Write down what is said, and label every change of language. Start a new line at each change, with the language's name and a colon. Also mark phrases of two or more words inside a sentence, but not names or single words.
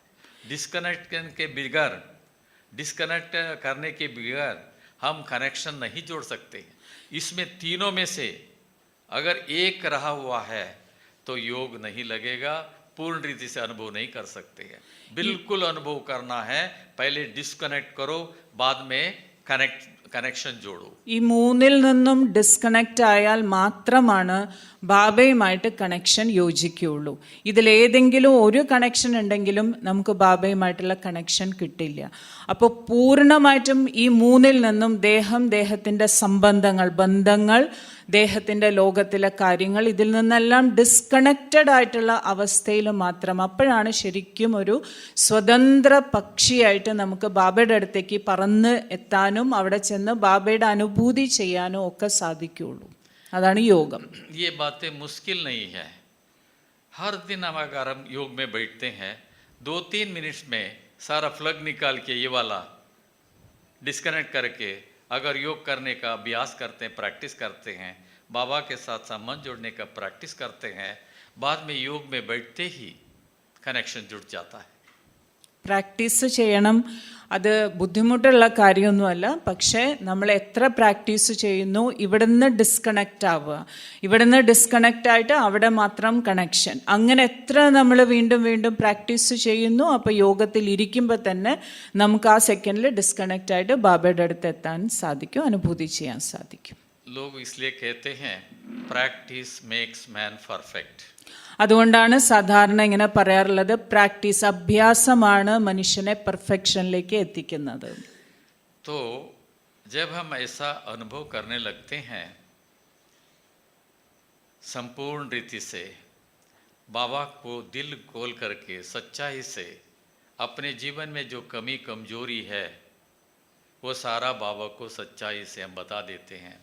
Hindi: डिस्कनेक्ट करने के बगैर हम कनेक्शन नहीं जोड़ सकते। इसमें तीनों में से अगर एक रहा हुआ है तो योग नहीं लगेगा, पूर्ण रीति से अनुभव नहीं कर सकते हैं। बिल्कुल अनुभव करना है, पहले डिस्कनेक्ट करो, बाद में कनेक्शन जोड़ो.
Malayalam: ഈ മൂന്നിൽ നിന്നും ഡിസ്കണക്റ്റ് ആയാൽ മാത്രമാണ് ബാബയുമായിട്ട് കണക്ഷൻ യോജിക്കുകയുള്ളൂ. ഇതിലേതെങ്കിലും ഒരു കണക്ഷൻ ഉണ്ടെങ്കിലും നമുക്ക് ബാബയുമായിട്ടുള്ള കണക്ഷൻ കിട്ടില്ല. അപ്പോൾ പൂർണ്ണമായിട്ടും ഈ മൂന്നിൽ നിന്നും ദേഹത്തിൻ്റെ ബന്ധങ്ങൾ, ദേഹത്തിൻ്റെ ലോകത്തിലെ കാര്യങ്ങൾ, ഇതിൽ നിന്നെല്ലാം ഡിസ്കണക്റ്റഡ് ആയിട്ടുള്ള അവസ്ഥയിൽ മാത്രം, അപ്പോഴാണ് ശരിക്കും ഒരു സ്വതന്ത്ര പക്ഷിയായിട്ട് നമുക്ക് ബാബയുടെ അടുത്തേക്ക് പറന്ന് എത്താനും അവിടെ ചെന്ന് ബാബയുടെ അനുഭൂതി ചെയ്യാനും ഒക്കെ സാധിക്കുകയുള്ളൂ. അതാണ് യോഗം.
Hindi: ये बातें मुश्किल नहीं है। हर दिन अगर हम योग में बैठते हैं 2-3 मिनट में सारा फ्लग निकाल के ये वाला डिस्कनेक्ट करके अगर योग करने का अभ्यास करते हैं, प्रैक्टिस करते हैं, बाबा के साथ संबंध जोड़ने का प्रैक्टिस करते हैं, बाद में योग में बैठते ही कनेक्शन जुड़ जाता है.
Malayalam: പ്രാക്ടീസ് ചെയ്യണം. അത് ബുദ്ധിമുട്ടുള്ള കാര്യമൊന്നുമല്ല. പക്ഷേ നമ്മൾ എത്ര പ്രാക്ടീസ് ചെയ്യുന്നു, ഇവിടുന്ന് ഡിസ്കണക്റ്റ് ആവുക, ഇവിടുന്ന് ഡിസ്കണക്റ്റ് ആയിട്ട് അവിടെ മാത്രം കണക്ഷൻ, അങ്ങനെ എത്ര നമ്മൾ വീണ്ടും വീണ്ടും പ്രാക്ടീസ് ചെയ്യുന്നു, അപ്പോൾ യോഗത്തിൽ ഇരിക്കുമ്പോൾ തന്നെ നമുക്ക് ആ സെക്കൻഡിൽ ഡിസ്കണക്റ്റ് ആയിട്ട് ബാബയുടെ അടുത്ത് എത്താൻ സാധിക്കും, അനുഭൂതി ചെയ്യാൻ സാധിക്കും.
Hindi: लोग इसलिए कहते हैं
English: practice makes man perfect.
Malayalam: അതുകൊണ്ടാണ് സാധാരണ ഇങ്ങനെ പറയാറുള്ളത്, പ്രാക്ടീസ്, അഭ്യാസമാണ് മനുഷ്യനെ പെർഫെക്ഷനിലേക്ക് എത്തിക്കുന്നത്.
Hindi: तो जब हम ऐसा अनुभव करने लगते हैं संपूर्ण रीति से, बाबा को दिल खोल करके सच्चाई से अपने जीवन में जो कमी कमजोरी है वो सारा बाबा को सच्चाई से हम बता देते हैं।